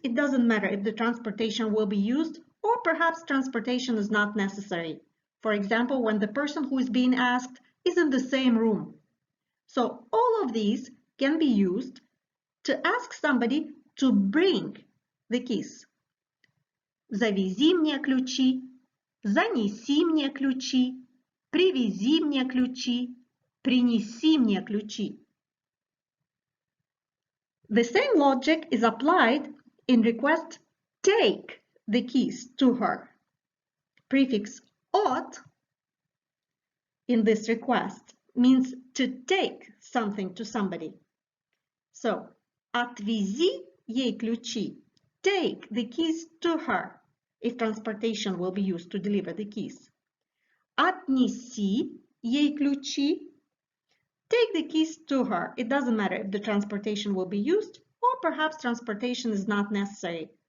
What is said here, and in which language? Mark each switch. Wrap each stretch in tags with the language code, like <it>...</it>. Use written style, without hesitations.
<en>It doesn't matter if the transportation will be used or perhaps transportation is not necessary. For example, when the person who is being asked is in the same room. So all of these can be used to ask somebody to bring the keys.</en> <ru>Завези мне ключи, занеси мне ключи, привези мне ключи, принеси мне ключи.</ru> <en>The same logic is applied in request take the keys to her. Prefix от in this request means to take something to somebody.</en> <ru>So, отвези ей ключи.</ru> <en>Take the keys to her, if transportation will be used to deliver the keys.</en> <ru>Отнеси ей ключи.</ru> <en>Take the keys to her. It doesn't matter if the transportation will be used, or perhaps transportation is not necessary.</en>